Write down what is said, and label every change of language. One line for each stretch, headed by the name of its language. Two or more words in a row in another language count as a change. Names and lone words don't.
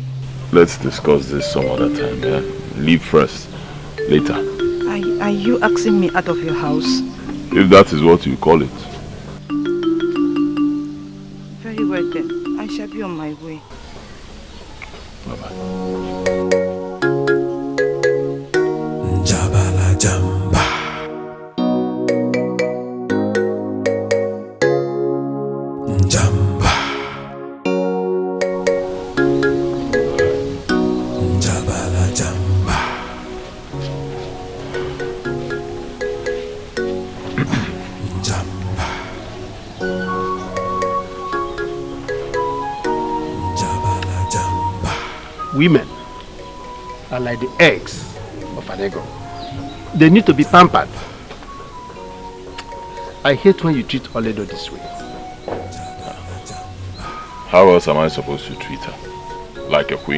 English: Let's discuss this some other time, yeah? Leave first. Later. Are you asking me out of your house? If that is what you call it. Very well then. I shall be on my way. Bye-bye. Jabala Jamba. Jamba. Jabala Jamba. Jamba. Jabala Jamba. Women are like the eggs of an eagle. They need to be pampered. I hate when you treat Olaedo this way. How else am I supposed to treat her? Like a queen?